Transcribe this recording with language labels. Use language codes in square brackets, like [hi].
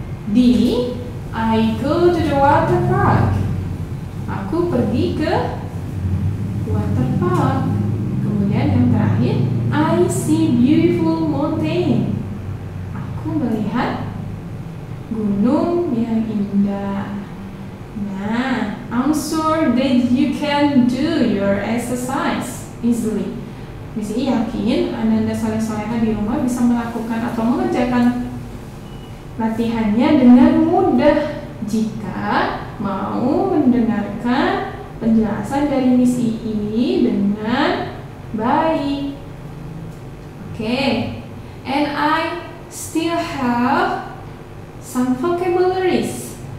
[en] D, I go to the water park. [id] Aku pergi ke water park. Kemudian yang terakhir, [en] I see beautiful mountain. [id] Aku melihat gunung yang indah. [en] Nah, I'm sure that you can do your exercise easily. [id] Miss I yakin Ananda soleh-soleha di rumah bisa melakukan atau mengerjakan latihannya dengan mudah jika mau mendengarkan penjelasan dari Miss I dengan baik. [en] Okay, and I still have some vocabularies.